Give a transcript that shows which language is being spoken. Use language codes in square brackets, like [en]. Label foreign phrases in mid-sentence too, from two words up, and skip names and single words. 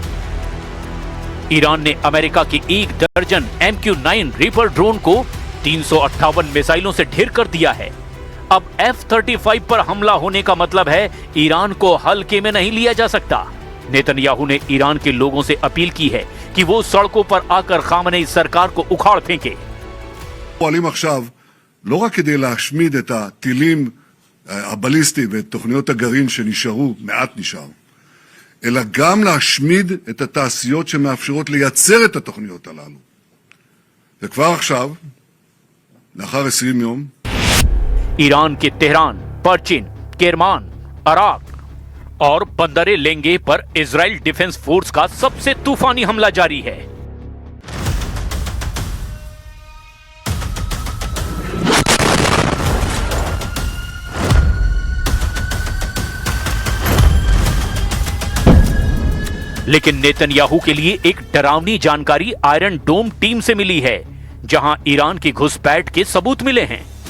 [hi] ईरान ने अमेरिका की 1 दर्जन MQ-9 रीपर ड्रोन को 358 मिसाइलों से ढेर कर दिया है। अब F-35 पर हमला होने का मतलब है ईरान को हल्के में नहीं लिया जा सकता। नेतन्याहू ने ईरान के लोगों से अपील की है कि वो सड़कों पर आकर खामनेई सरकार को उखाड़ फेंके। [he] פועלים עכשיו לא רק כדי להשמיד את הטילים הבליסטיים ואת תוכניות הגרעין שנשארו, מעט נשאר, אלא גם להשמיד את התעשיות שמאפשרות לייצר את התוכניות הללו. וכבר עכשיו, לאחר 20 יום, [hi] ईरान के तेहरान, परचिन, केरमान, अराक और बंदरे लेंगे पर इजराइल डिफेंस फोर्स का सबसे तूफानी हमला जारी है। लेकिन नेतन्याहू के लिए एक डरावनी जानकारी आयरन डोम टीम से मिली है, जहां ईरान की घुसपैठ के सबूत मिले हैं।